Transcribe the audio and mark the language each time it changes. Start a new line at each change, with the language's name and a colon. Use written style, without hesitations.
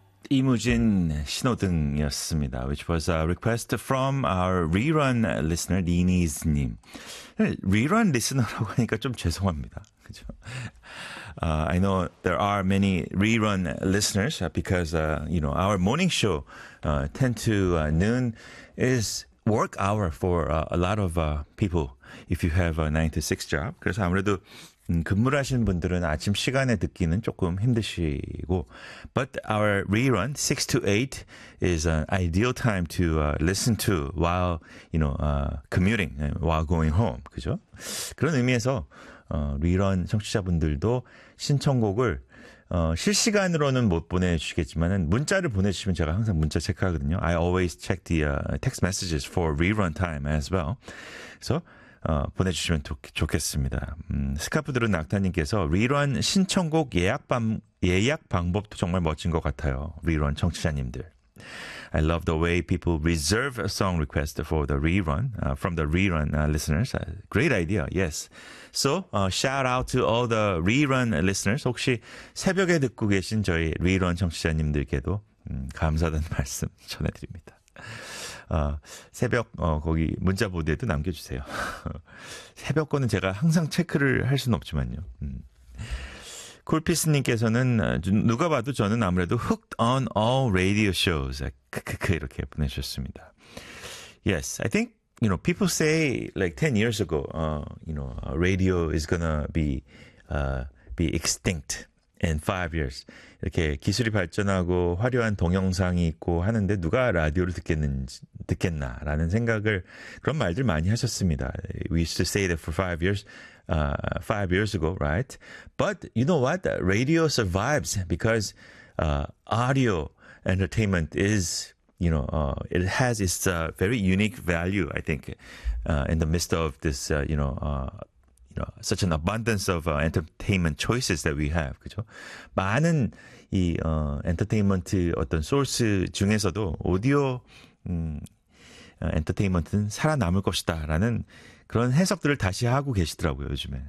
Korean: 이무진 신호등이었습니다.
English: Which was a request from our rerun listener, Dini's님. Rerun listener
Korean: 라고 하니까 좀 죄송합니다. 그죠?
English: I know there are many rerun listeners because, you know, our morning show, 10 to noon is work hour for a lot of people if you have a 9 to 6 job.
Korean: 그래서 아무래도 근무를 하시는 분들은 아침 시간에 듣기는 조금 힘드시고
English: But our rerun 6 to 8 is an ideal time to listen to while you know commuting while going home
Korean: 그죠? 그런 의미에서 rerun 청취자분들도 신청곡을 실시간으로는 못 보내주시겠지만 문자를 보내주시면 제가 항상 문자 체크하거든요
English: I always check the text messages for rerun time as well So
Korean: 보내주시면 좋겠습니다. 스카프 들은 낙타님께서 리런 신청곡 예약 방법도 정말 멋진 것 같아요. 리런 청취자님들.
English: I love the way people reserve a song request for the rerun, from the rerun listeners. Great idea, yes. So, shout out to all the rerun listeners.
Korean: 혹시 새벽에 듣고 계신 저희 리런 청취자님들께도 감사하다는 말씀 전해드립니다. 새벽 거기 문자 보드에도 남겨주세요. 새벽 거는 제가 항상 체크를 할 수는 없지만요. 콜피스님께서는 누가 봐도 저는 아무래도
English: hooked on all radio shows
Korean: 이렇게 보내주셨습니다.
English: Yes, I think you know people say like 10 years ago, you know, radio is gonna be extinct. In 5 years,
Korean: 이렇게 기술이 발전하고 화려한 동영상이 있고 하는데 누가 라디오를 듣겠나라는 생각을 그런 말들 많이 하셨습니다.
English: We used to say that for five years ago, right? But you know what? Radio survives because audio entertainment is, you know, it has its very unique value. I think in the midst of this, you know. You know, such an abundance of entertainment choices that we have,
Korean: 그죠? 많은 이 엔터테인먼트 어떤 소스 중에서도 오디오 엔터테인먼트는 살아남을 것이다 라는 그런 해석들을 다시 하고 계시더라고요, 요즘에.